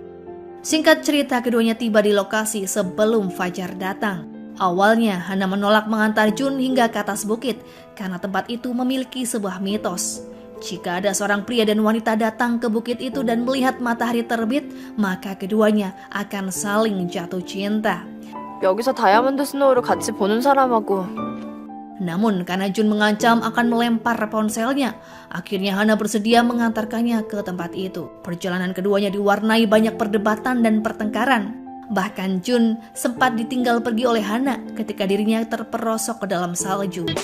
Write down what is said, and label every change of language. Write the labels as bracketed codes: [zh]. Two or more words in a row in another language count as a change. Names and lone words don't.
[id] Singkat cerita, keduanya tiba di lokasi sebelum fajar datang. Awalnya, Hana menolak mengantar Jun hingga ke atas bukit karena tempat itu memiliki sebuah mitos. Jika ada seorang pria dan wanita datang ke bukit itu dan melihat matahari terbit, maka keduanya akan saling jatuh cinta. [ko] 여기서 다이아몬드 스노우를 같이 보는 사람하고 [id] Namun karena Jun mengancam akan melempar ponselnya, akhirnya Hana bersedia mengantarkannya ke tempat itu. Perjalanan keduanya diwarnai banyak perdebatan dan pertengkaran. Bahkan Jun sempat ditinggal pergi oleh Hana ketika dirinya terperosok ke dalam salju.